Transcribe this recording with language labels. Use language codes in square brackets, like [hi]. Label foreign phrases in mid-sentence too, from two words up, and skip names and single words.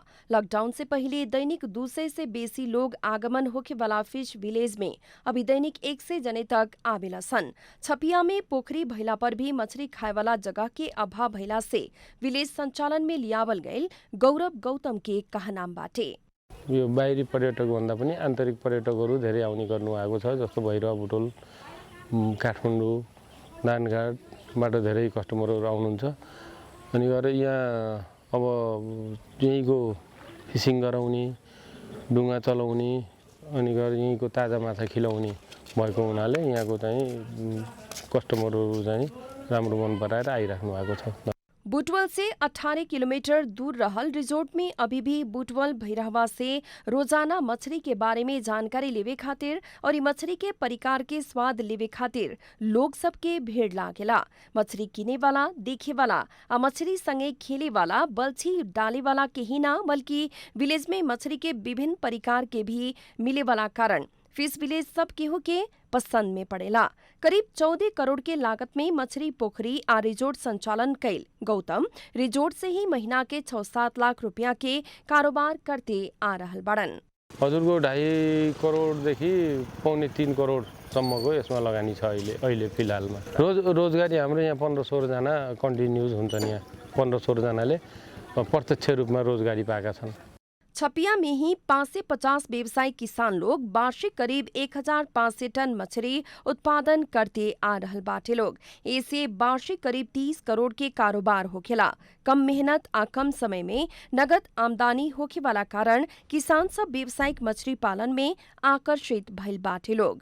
[bho] लॉकडाउन से पहले दैनिक 200 से बेसी लोग आगमन होखे वाला [en] fish village [bho] में अभी दैनिक 100 जने तक आवेला सन। छपिया में पोखरी भइला पर भी मछली खाए वाला जगह के अभाव भइला से विलेज संचालन में लियावल गईल गौरव गौतम के कहना बाटे। [ne] यो बाहिरी पर्यटक भन्दा पनि आन्तरिक पर्यटकहरू धेरै आउने गर्नु आएको छ। जस्तो भैरवा बुटोल काठमाडौँ नानघाटबाट धेरै कस्टमरहरू आउनुहुन्छ। अनि गएर यहाँ अब यहीँको फिसिङ गराउने डुङ्गा चलाउने अनि गएर यहीँको ताजा माछा खिलाउने भएको हुनाले यहाँको चाहिँ कस्टमरहरू चाहिँ राम्रो मन पराएर आइराख्नु भएको छ। [bho] बुटवल से 18 किलोमीटर दूर रहल रिजोर्ट में अभी भी बुटवल भैरहवा से रोजाना मछली के बारे में जानकारी लेवे खातिर और मछली के परिकार के स्वाद लेवे खातिर लोग सबके भीड़ लागेला। मछली किने वाला, देखे वाला आ मछली संगे खेले वाला, बल्छी डाले वाला के ही ना बल्कि विलेज में मछली के विभिन्न परिकार के भी मिले वाला कारण [en] fish village [bho] सब केहू के पसंद में पड़ेला। करीब 14 करोड़ के लागत में मछली पोखरी आ रिजोर्ट संचालन कैल गौतम रिजोर्ट से ही महीना के 6-7 लाख रुपया के कारोबार करते आ रहल बड़न। [ne] हजुरको 2.5 करोडदेखि 2.5-3 करोडसम्मको यसमा लगानी छ अहिले फिलहालमा। रोजगारी हाम्रो यहाँ 15-16 जना कन्टिन्युज हुन्छ नि। यहाँ 15-16 जनाले प्रत्यक्ष रूपमा रोजगारी पाएका छन्। [bho] छपिया में ही 5 से 50 व्यवसायी किसान लोग वार्षिक करीब 1500 टन मछली उत्पादन करते आ रहल बाटे लोग। ऐसे वार्षिक करीब 30 करोड़ के कारोबार होखेला। कम मेहनत आ कम समय में नगद आमदनी होखे वाला कारण किसान सब व्यावसायिक मछली पालन में आकर्षित भइल बाटे लोग।